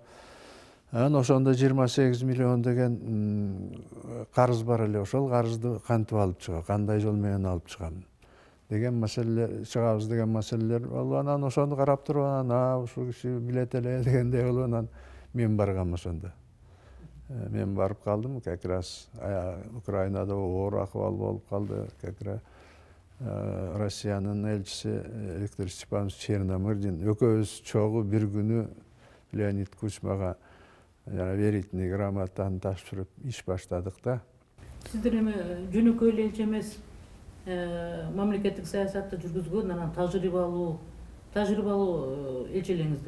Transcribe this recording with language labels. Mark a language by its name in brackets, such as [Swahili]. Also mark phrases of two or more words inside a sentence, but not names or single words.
[Kyrgyz] Анан ошондо 28 миллион деген карыз бар эле. Ошол карызды кантип алып чыгам, кандай жол менен алып чыгам деген маселелер, чыгабыз деген маселелер болуп, анан ошону карап туруп, анан ушул киши билет эле дегендей болуп, анан мен баргам ошондо. Мен барып калдым, [Russian] как раз [Kyrgyz] Украинада оор акыбал болуп калды. [Russian] Как раз [Kyrgyz] Россиянын элчиси Виктор Степанович Черномырдин экөөбүз чогуу бир күнү Леонид Кучмага верительный грамотаны тапшырып иш баштадык да. Сиздер эми жөнөкөй эле элчи эмес, мамлекеттик саясатты жүргүзгөн, анан тажрыйбалуу элчи элеңиздер.